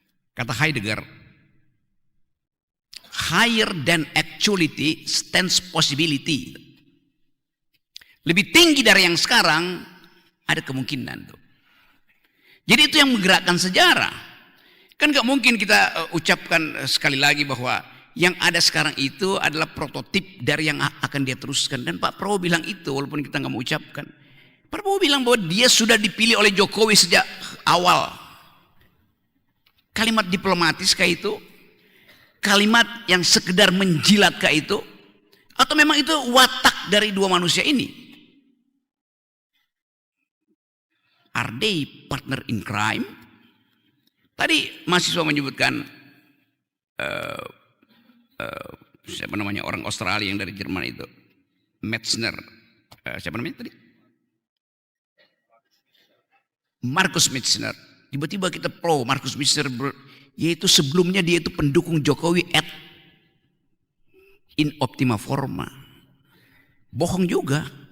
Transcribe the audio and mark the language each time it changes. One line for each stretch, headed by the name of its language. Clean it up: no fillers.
English: Kata Heidegger, higher than actuality stands possibility.
Indonesian: Lebih tinggi dari yang sekarang ada kemungkinan tuh. Jadi itu yang menggerakkan sejarah. Kan gak mungkin kita ucapkan sekali lagi bahwa yang ada sekarang itu adalah prototip dari yang akan dia teruskan. Dan Pak Prabowo bilang itu walaupun kita gak mau ucapkan. Pak Prabowo bilang bahwa dia sudah dipilih oleh Jokowi sejak awal. Kalimat diplomatis kayak itu? Kalimat yang sekedar menjilat kayak itu? Atau memang itu watak dari dua manusia ini?
English: Are they partner in crime?
Indonesian: Tadi mahasiswa menyebutkan siapa namanya orang Australia yang dari Jerman itu, Metzner, siapa namanya tadi? Markus Metzner. Tiba-tiba kita pro Markus Metzner, yaitu sebelumnya dia itu pendukung Jokowi
Latin: in optima forma.
Indonesian: Bohong juga.